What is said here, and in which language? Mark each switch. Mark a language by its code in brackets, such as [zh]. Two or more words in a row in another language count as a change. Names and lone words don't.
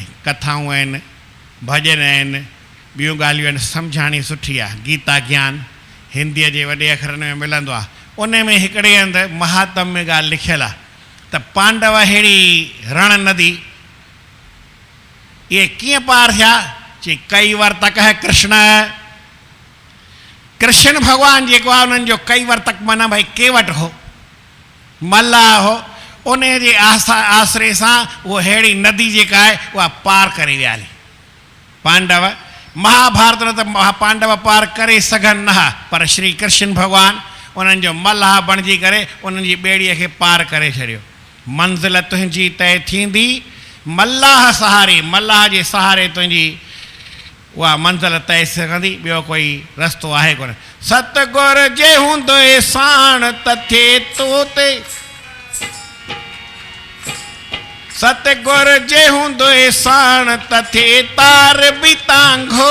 [sd] कथाऊं आहिनि, भॼन आहिनि, ॿियूं ॻाल्हियूं आहिनि, सम्झाणी सुठी आहे। गीता ज्ञान हिंदीअ जे वॾे अखरनि में मिलंदो आहे। उन में हिकिड़े हंधि महात्म में ॻाल्हि लिखियलु आहे त पांडव अहिड़ी रण नदी इहे कीअं पार थिया, चई कई वर्तक है कृष्ण, कृष्ण भॻवानु जेको आहे उन्हनि जो कई वर्तक माना भाई केवट हो, मल्लाह हो, उन जे आसरे सां उहो अहिड़ी नदी जेका आहे उहा पार करे विया हली। पांडव महाभारत में त पांडव पार करे सघनि न हा, पर श्री कृष्ण भॻवानु उन्हनि जो मल्लाह बणिजी करे उन्हनि जी ॿेड़ीअ खे पार करे छॾियो। मंज़िल तुंहिंजी तय थींदी मल्लाह सहारे, मल्लाह जे सहारे तुंहिंजी उहा मंज़िल तय सघंदी, ॿियो कोई रस्तो आहे कोन। सतगुर जे हूंदो साण त थिए तो ते, सतगुर जे हूंदो साण त थिए तार बि तांघो,